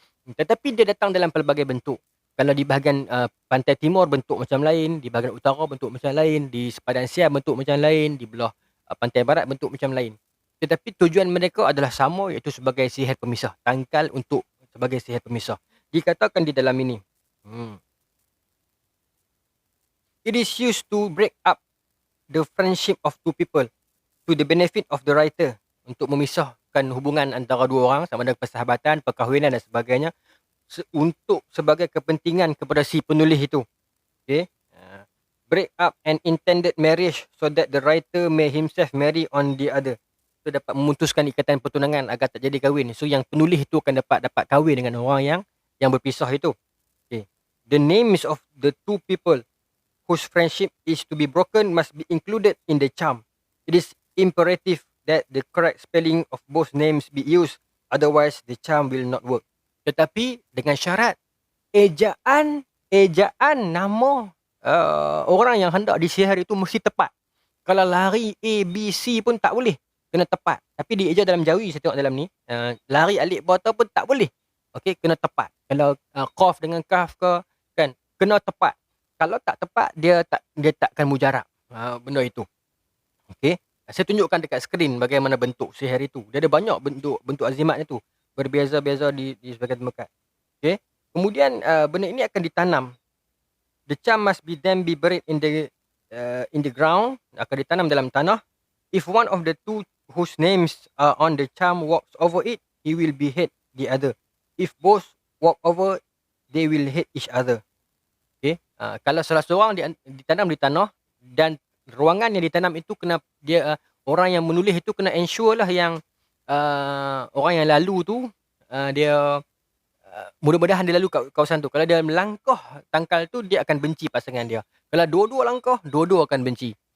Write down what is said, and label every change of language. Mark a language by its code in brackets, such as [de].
[ms] Tetapi dia datang dalam pelbagai bentuk. Kalau di bahagian pantai timur bentuk macam lain. Di bahagian utara bentuk macam lain. Di sepadan Siam bentuk macam lain. Di belah pantai barat bentuk macam lain. Tetapi tujuan mereka adalah sama, iaitu sebagai sihir pemisah. Tangkal untuk sebagai sihir pemisah. Dikatakan di dalam ini. [en] It is used to break up the friendship of two people to the benefit of the writer. [ms] Untuk memisahkan hubungan antara dua orang, sama ada persahabatan, perkahwinan dan sebagainya, untuk sebagai kepentingan kepada si penulis itu. [en] Okay? Break up an intended marriage so that the writer may himself marry on the other. [ms] So dapat memutuskan ikatan pertunangan agar tak jadi kahwin. So yang penulis itu akan dapat kahwin dengan orang yang berpisah itu. [en] Okay. The names of the two people whose friendship is to be broken must be included in the charm. It is imperative that the correct spelling of both names be used, otherwise the charm will not work. [ms] Tetapi dengan syarat ejaan nama orang yang hendak disihir itu mesti tepat. Kalau lari A, B, C pun tak boleh, kena tepat. Tapi dieja dalam Jawi, saya tengok dalam ni, lari alif bata pun tak boleh. Okey, kena tepat. Kalau qaf dengan kaf ke, kan, kena tepat. Kalau tak tepat, dia takkan mujarab benda itu. Okey. Saya tunjukkan dekat skrin bagaimana bentuk sihir itu. Dia ada banyak bentuk azimat itu. Berbeza-beza di sebagian tempat. Okey. Kemudian benda ini akan ditanam. [en] The charm must then be buried in the ground. [ms] Akan ditanam dalam tanah. [en] If one of the two whose names are on the charm walks over it, he will be hate the other. If both walk over, they will hate each other. Okay. [ms] Kalau salah seorang ditanam di tanah, dan ruangan yang ditanam itu kena orang yang menulis itu kena ensure lah yang orang yang lalu tu dia mudah-mudahan dia lalu kat kawasan tu. Kalau dia melangkah tangkal tu, dia akan benci pasangan dia. Kalau dua-dua langkah, dua-dua akan benci.